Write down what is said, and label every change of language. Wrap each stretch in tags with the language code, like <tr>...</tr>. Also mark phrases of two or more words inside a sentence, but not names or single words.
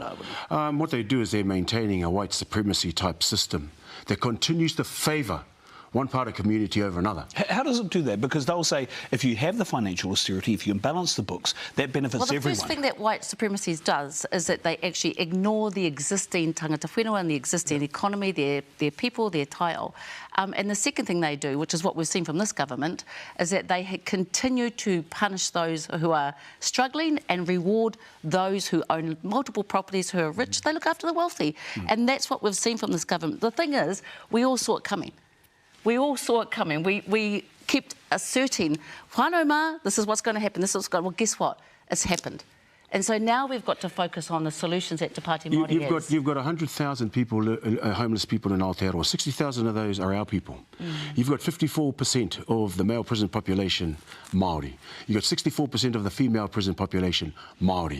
<en>What they do is they're maintaining a white supremacy type system that continues to favour one part of community over another. How does it do that? Because they'll say if you have the financial austerity, if you can balance the books, that benefits everyone. Well, the first thing that white supremacy does is that they actually ignore the existing</en> <mi>tangata whenua</mi> <en>and the existing economy, their people, their taiao. And the second thing they do, which is what we've seen from this government, is that they continue to punish those who are struggling and reward those who own multiple properties, who are rich. They look after the wealthy. And that's what we've seen from this government. The thing is, we all saw it coming. We all saw it coming. We kept asserting,</en> <mi>whānau mā,</mi> <en>this is what's going to happen, this is what's going to... Well, guess what? It's happened. And so now we've got to focus on the solutions that Te Pāti Māori has. You've got 100,000 people, homeless people in Aotearoa. 60,000 of those are our people. You've got 54% of the male prison population Māori. You've got 64% of the female prison population Māori.</en>